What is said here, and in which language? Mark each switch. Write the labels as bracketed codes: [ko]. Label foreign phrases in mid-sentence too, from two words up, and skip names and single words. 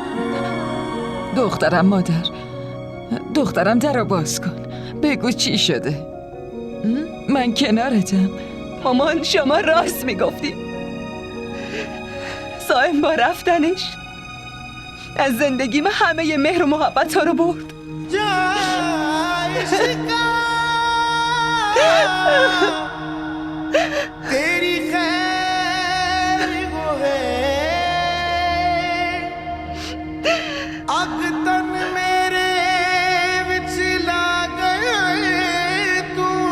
[fa] دخترم مادر، دخترم درو باز کن. بگو چی شده. من کنارتم. مامان شما راست میگفتی. سائم با رفتنش از زندگیم همه مهر و محبت ها رو برد. [pa] ਤੇਰੀ ਖ਼ੈਰ ਵੋ ਹੈ ਅੱਗ ਤਨ ਮੇਰੇ ਵਿੱਚ ਲਾ ਗਏ ਤੂੰ